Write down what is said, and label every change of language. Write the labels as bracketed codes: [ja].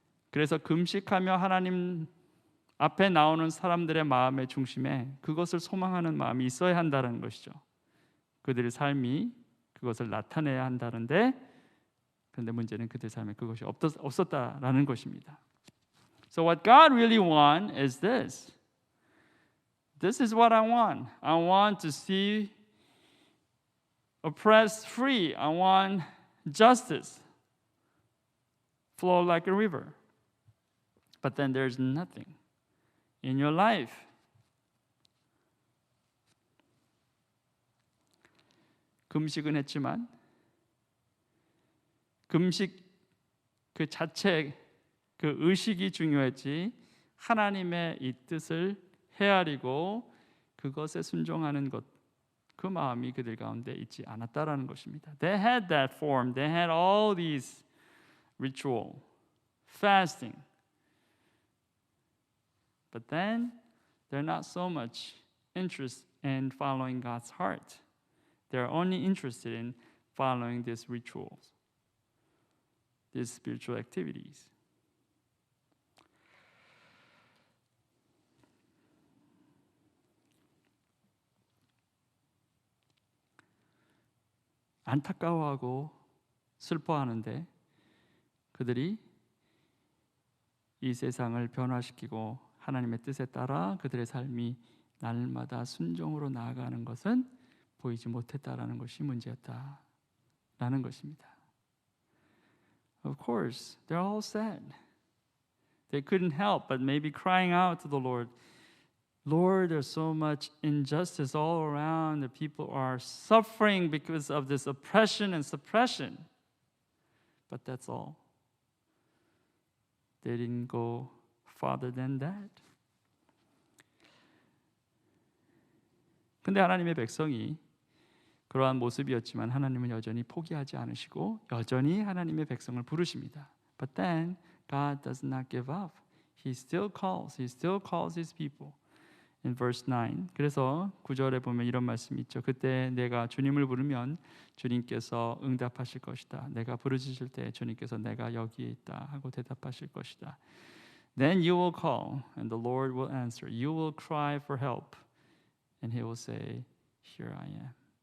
[ko] 그래서 금식하며 하나님 앞에 나오는 사람들의 마음의 중심에 그것을 소망하는 마음이 있어야 한다는 것이죠. 그들의 삶이 그것을 나타내야 한다는데, 그런데 문제는 그들의 삶에 그것이 없었다라는 것입니다. [en] So what God really wants is this. This is what I want. I want to see oppressed free. I want justice flow like a river. But then there's nothing in your life. [ko] 금식은 했지만 금식 그 자체 그 의식이 중요했지 하나님의 이 뜻을 헤아리고 그것에 순종하는 것, 그 마음이 그들 가운데 있지 않았다라는 것입니다. [en] They had that form. They had all these ritual, fasting. But then they're not so much interested in following God's heart. They're only interested in following these rituals, these spiritual activities. [ko] 안타까워하고 슬퍼하는데 그들이 이 세상을 변화시키고 하나님의 뜻에 따라 그들의 삶이 날마다 순종으로 나아가는 것은 보이지 못했다라는 것이 문제였다라는 것입니다. [en] Of course, they're all sad. They couldn't help but maybe crying out to the Lord. Lord, there's so much injustice all around. The people are suffering because of this oppression and suppression. But that's all. They didn't go farther than that. [ko] 근데 하나님의 백성이 그러한 모습이었지만 하나님은 여전히 포기하지 않으시고 여전히 하나님의 백성을 부르십니다. [en] But then God does not give up. He still calls his people. In verse 9. [ko] 그래서 9절에 보면 이런 말씀이 있죠. 그때 내가 주님을 부르면 주님께서 응답하실 것이다. 내가 부르짖을 때 주님께서 내가 여기에 있다 하고 대답하실 것이다. [en] Then you will call and the Lord will answer. You will cry for help and he will say, Here I am.